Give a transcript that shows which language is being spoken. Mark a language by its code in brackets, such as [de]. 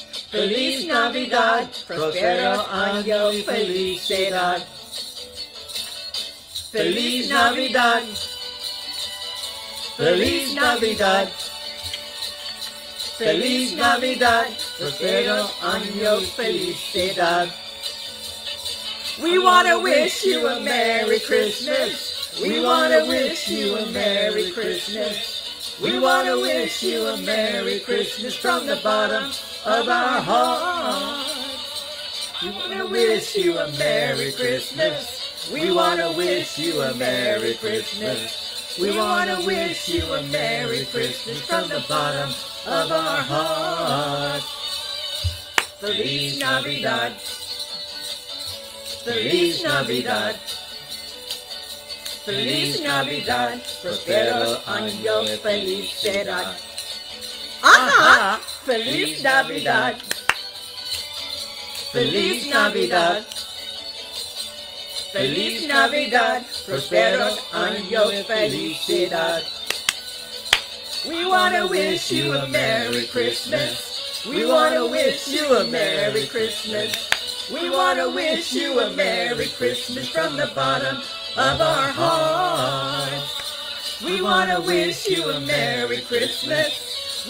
[es] Feliz Navidad, prospero año felicidad. Feliz Navidad, Feliz Navidad, Feliz Navidad, prospero año felicidad. [en] We want to wish you a Merry Christmas. We want to wish you a Merry Christmas. We want to wish you a Merry Christmas from the bottom of our heart. We want to wish you a Merry Christmas. We want to wish you a Merry Christmas. We want to wish you a Merry Christmas from the bottom of our heart. [es] Feliz Navidad. Feliz Navidad. Feliz Navidad. Prospero año felicidad. Ajá. Feliz Navidad. Feliz Navidad. Feliz Navidad. Prospero año felicidad. [en] We want to wish you a Merry Christmas. We want to wish you a Merry Christmas. We want to wish you a Merry Christmas from the bottom of our hearts. We want to wish you a Merry Christmas.